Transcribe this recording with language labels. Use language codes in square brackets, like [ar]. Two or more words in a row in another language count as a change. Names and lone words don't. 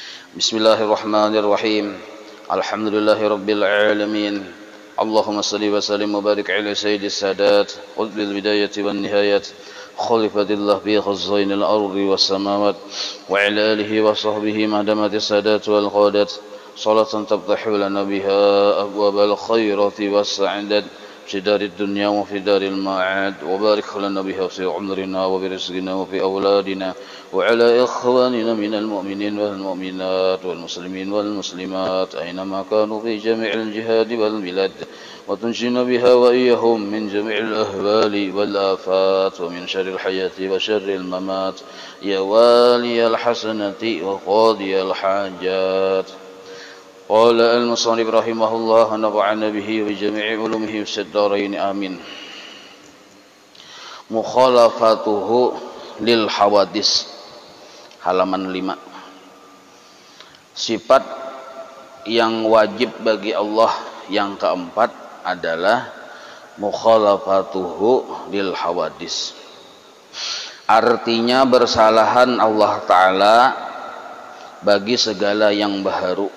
[ar] بسم الله الرحمن الرحيم. الحمد لله رب العالمين. اللهم صل وسلم وبارك على سيد السادات قطب البداية والنهاية خليفة الله بخزائن الأرض والسماوات و على آله وصحبه ما دامت السادات والقادات صلاة تفتح لنا بها أبواب الخيرات و sa'adat في دار الدنيا وفي دار المعاد وبارك لنا بها في عمرنا وبرزقنا وفي أولادنا وعلى إخواننا من المؤمنين والمؤمنات والمسلمين والمسلمات أينما كانوا في جميع الجهاد والبلاد وتنجينا بها وإياهم من جميع الأهوال والآفات ومن شر الحياة وشر الممات يا والي الحسنة وقاضي الحاجات. قال المصنف رحمه الله نفعنا به وبجميع علومه في الدارين آمين. مخالفته للحوادث, [id] halaman 5. Sifat yang wajib bagi Allah yang keempat adalah [ar] مخالفته للحوادث. [id] Artinya bersalahan Allah Ta'ala bagi segala yang baharu.